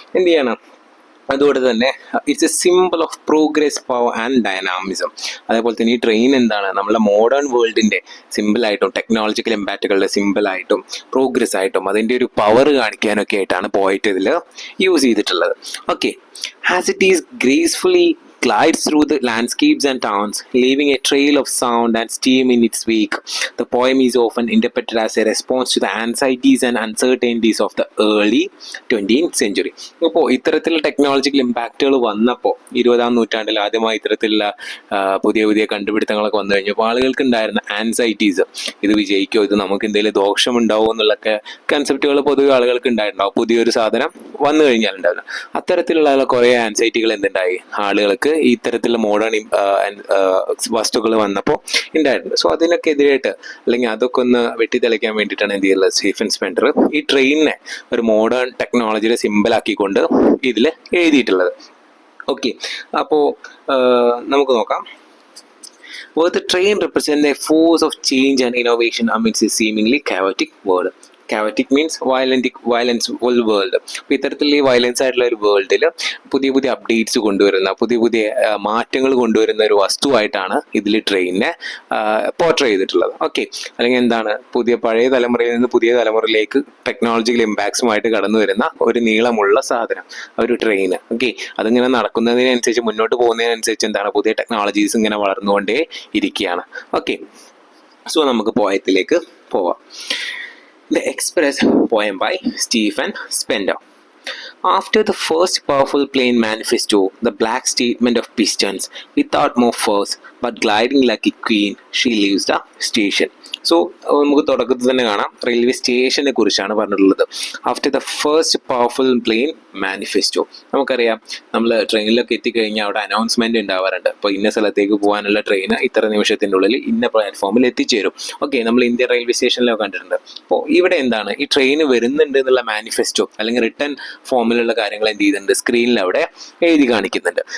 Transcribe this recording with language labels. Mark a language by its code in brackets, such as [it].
[ml] എന്ത് ചെയ്യണം, അതുകൊണ്ട് തന്നെ [en] It's a simple of progress, power and dynamism. [ml] അതേപോലെ തന്നെ ഈ ട്രെയിൻ എന്താണ് നമ്മുടെ മോഡേൺ വേൾഡിൻ്റെ സിമ്പിളായിട്ടും ടെക്നോളജിക്കൽ ഇമ്പാക്റ്റുകളുടെ സിമ്പിളായിട്ടും പ്രോഗ്രസ് ആയിട്ടും അതിൻ്റെ ഒരു പവർ കാണിക്കാനൊക്കെ ആയിട്ടാണ് പോയിട്ട് ഇതിൽ യൂസ് ചെയ്തിട്ടുള്ളത്. [en] Okay, as it is gracefully glides through the landscapes and towns, leaving a trail of sound and steam in its wake. The poem is often interpreted as a response to the anxieties and uncertainties of the early 20th century. [ml] അപ്പോൾ ഇത്തരത്തിലുള്ള technological ഇമ്പാക്റ്റുകൾ വന്നപ്പോൾ 20ാം നൂറ്റാണ്ടിൽ ആദ്യമായി ഇത്തരത്തിലുള്ള പുതിയ പുതിയ കണ്ടുപിടുത്തങ്ങളൊക്കെ വന്നു കഴിഞ്ഞപ്പോൾ ആളുകൾക്ക് ഉണ്ടായിരുന്ന ആൻസൈറ്റീസ്, ഇത് വിജയിക്കോ, ഇത് നമുക്ക് എന്തെങ്കിലും ദോഷമുണ്ടാവോ എന്നുള്ളൊക്കെ കൺസെപ്റ്റുകൾ പൊതുവെ ആളുകൾക്ക് ഉണ്ടായിട്ടുണ്ടാവും. പുതിയൊരു സാധനം വന്നു കഴിഞ്ഞാൽ ഉണ്ടാവില്ല. അത്തരത്തിലുള്ള കുറേ ആൻസൈറ്റികൾ എന്തുണ്ടായി ആളുകൾക്ക് ഈ ഇത്തരത്തിലുള്ള മോഡേൺ വസ്തുക്കൾ വന്നപ്പോൾ ഉണ്ടായിട്ടുണ്ട്. സോ അതിനൊക്കെ എതിരായിട്ട് അല്ലെങ്കിൽ അതൊക്കെ ഒന്ന് വെട്ടിത്തെളിക്കാൻ വേണ്ടിയിട്ടാണ് എന്ത് ചെയ്യുന്നത് സ്റ്റീഫൻ സ്പെൻഡർ ഈ ട്രെയിനിനെ ഒരു മോഡേൺ ടെക്നോളജിയുടെ സിമ്പിളാക്കിക്കൊണ്ട് ഇതിൽ എഴുതിയിട്ടുള്ളത്. ഓക്കെ, അപ്പോൾ നമുക്ക് നോക്കാം. [en] Where the train represents a force of change and innovation amidst a seemingly chaotic world. Chaotic means violence full world. [ml] അപ്പോൾ ഇത്തരത്തിൽ ഈ വയലൻസ് ആയിട്ടുള്ള ഒരു വേൾഡിൽ പുതിയ പുതിയ അപ്ഡേറ്റ്സ് കൊണ്ടുവരുന്ന, പുതിയ പുതിയ മാറ്റങ്ങൾ കൊണ്ടുവരുന്ന ഒരു വസ്തുവായിട്ടാണ് ഇതിൽ ട്രെയിനിനെ പോർട്രേ ചെയ്തിട്ടുള്ളത്. ഓക്കെ, അല്ലെങ്കിൽ എന്താണ് പഴയ തലമുറയിൽ നിന്ന് പുതിയ തലമുറയിലേക്ക് ടെക്നോളജിക്കൽ ഇമ്പാക്ട്സുമായിട്ട് കടന്നു വരുന്ന ഒരു നീളമുള്ള സാധനം, ഒരു ട്രെയിൻ. ഓക്കെ, അതിങ്ങനെ നടക്കുന്നതിനനുസരിച്ച്, മുന്നോട്ട് പോകുന്നതിനനുസരിച്ച് എന്താണ് പുതിയ ടെക്നോളജീസ് ഇങ്ങനെ വളർന്നുകൊണ്ടേ ഇരിക്കുകയാണ്. ഓക്കെ, സോ നമുക്ക് പോയത്തിലേക്ക് പോവാം. [en] The Express, poem by Stephen Spender. After the first powerful plane manifesto, the black statement of pistons, without more force, but gliding like a queen, she leaves the station. [ml] So നമുക്ക് തുടക്കത്തിൽ തന്നെ കാണാം, railway സ്റ്റേഷനെ കുറിച്ചാണ് പറഞ്ഞിട്ടുള്ളത്. [en] after the first powerful plain manifesto, [ml] നമുക്കറിയാം നമ്മൾ ട്രെയിനിലൊക്കെ എത്തിക്കഴിഞ്ഞാൽ അവിടെ അനൗൺസ്മെന്റ് ഉണ്ടാവാറുണ്ട്. അപ്പോൾ ഇന്ന സ്ഥലത്തേക്ക് പോകാനുള്ള ട്രെയിൻ ഇത്ര നിമിഷത്തിൻ്റെ ഉള്ളിൽ ഇന്ന പ്ലാറ്റ്ഫോമിൽ എത്തിച്ചേരും. ഓക്കെ, നമ്മൾ ഇന്ത്യൻ റെയിൽവേ സ്റ്റേഷനിലൊക്കെ കണ്ടിട്ടുണ്ട്. അപ്പോൾ ഇവിടെ എന്താണ് ഈ ട്രെയിൻ വരുന്നുണ്ട് എന്നുള്ള മാനിഫെസ്റ്റോ അല്ലെങ്കിൽ റിട്ടേൺ ഫോമിലുള്ള കാര്യങ്ങൾ എന്ത് ചെയ്യുന്നുണ്ട് സ്ക്രീനിൽ അവിടെ എഴുതി കാണിക്കുന്നുണ്ട്.